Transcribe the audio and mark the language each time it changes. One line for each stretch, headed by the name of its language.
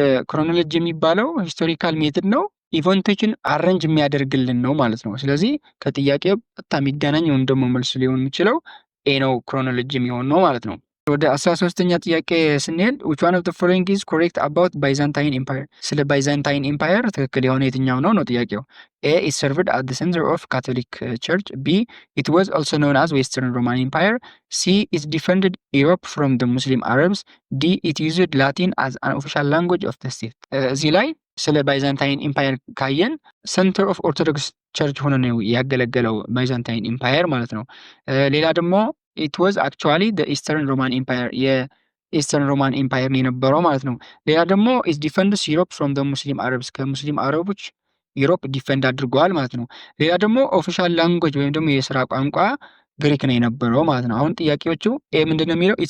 Amharic: ክሮኖሎጂ የሚባለው ሂስቶሪካል ሜትድ ነው፣ ኢቨንቶችን አሬንጅ የሚያደርግልን ነው ማለት ነው። ስለዚህ ከጥያቄው በጣም የሚገናኝ ወይም ደግሞ መልስ ሊሆን የሚችለው ኤ ነው፣ ክሮኖሎጂ የሚሆን ነው ማለት ነው። ወደ 13ኛ ጥያቄ ስንሄድ
English: which one of the following is correct about Byzantine Empire?
Amharic: ስለ ባይዛንታይን ኤምፓየር ትክክል የሆነ የትኛው ነው ነው ጥያቄው።
English: A is served at the center of Catholic Church. B it was also known as Western Roman Empire. C it defended Europe from the Muslim Arabs. D it used Latin as an official language of the state።
Amharic: እዚህ ላይ ስለ ባይዛንታይን ኤምፓየር ካየን ሰንተር ኦፍ ኦርቶዶክስ ቸርች ሆኖ ነው ያገለገለው ባይዛንታይን ኤምፓየር ማለት ነው። ሌላ ደግሞ
English: it was actually the Eastern Roman Empire፣
Amharic: የኢስተርን ሮማን ኤምፓየር ነው የነበረው ማለት ነው። ሌላ ደግሞ
English: is defends Europe from the Muslim Arabs፣
Amharic: ከሙስሊም አረቦች ዩሮፕ ዲፈንድ አድርገዋል ማለት ነው። ሌላ ደግሞ ኦፊሻል ላንጉዌጅ ወይም ደግሞ የስራ ቋንቋ ግሪክ ነው የነበረው ማለት ነው። አሁን ጥያቄዎቹ ኤ ምንድን ነው የሚለው?